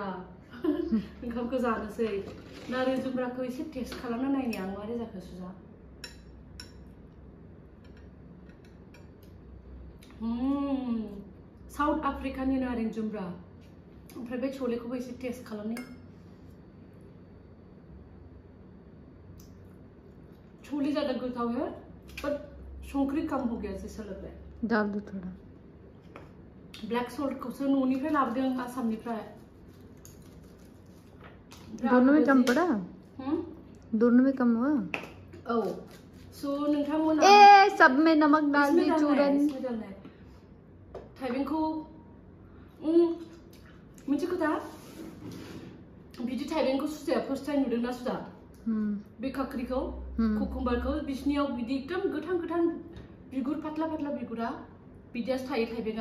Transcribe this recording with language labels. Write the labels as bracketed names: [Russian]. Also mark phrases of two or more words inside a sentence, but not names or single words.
[Bodo] ओंखामखौ जानोसै. नारें जुमब्राखौ एसे टेस्ट खालामना नायनि आं मारै जाखो सुजा. साउथ आफ्रिकानि नारें जुमब्रा. ओमफ्राय बे छोलेखौबो एसे टेस्ट खालामनि. [Hindi] छोले ज़्यादा गोथाव है, बट संख्रि कम हो गया जैसा लग रहा है. डाल दो थोड़ा. [English] black salt [Hindi] को से [Bodo] नोनिफ्राय लाबोदों आसामनिफ्राय. [Hindi] दोनों में कम पड़ा? दोनों में कम हुआ? [Bodo] Oh, so नोंथांमोना [Hindi] सब में नमक डाल दी चूरन. [Bodo] थाइबेंखौ मोनसे खोथा बिदि थाइबेंखौ सुजाया [English] first time [Bodo] नुदोंना सुजा? बे काक्रिखौ कुकुम्बारखौ बिसनियाव बिदि एकदम गोथां बिगुर फाटला बिगुरा बिदियासो थायो थाइबेंआ.